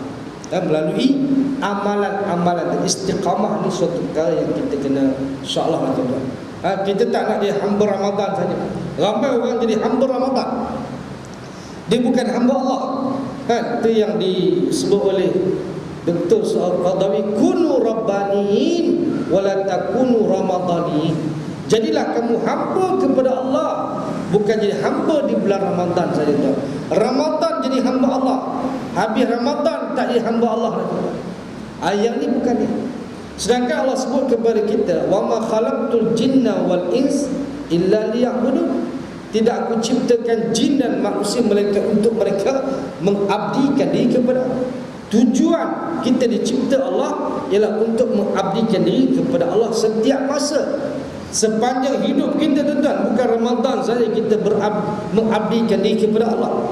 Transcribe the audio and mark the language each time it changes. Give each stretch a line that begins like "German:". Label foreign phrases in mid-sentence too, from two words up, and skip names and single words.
Malay: Dan melalui amalan-amalan istiqamah ni suatu perkara yang kita kena,
Arabic: إن شاء الله
Malay: tuan-tuan. Kita tak nak dia hamba Ramadan saja. Ramai orang jadi hamba Ramadan, dia bukan hamba Allah. Itu yang disebut oleh Dr.
Arabic: Al-Qadawi, كونوا ربانيين ولا تكونوا رمضانيين.
Malay: Jadilah kamu hamba kepada Allah, bukan jadi hamba di bulan Ramadan saja tuan. Ramadan jadi hamba Allah, habis Ramadan tak jadi hamba Allah lagi. Yang ni bukan dia. Sedangkan Allah sebut kepada kita,
Arabic: وما خلقت الجن والإنس إلا ليعبدون.
Malay: Tidak aku ciptakan jin dan manusia melainkan untuk mereka mengabdikan diri kepada. Tujuan kita dicipta Allah ialah untuk mengabdikan diri kepada Allah setiap masa, sepanjang hidup kita, tuan-tuan. Bukan Ramadan saja kita mengabdikan diri kepada Allah.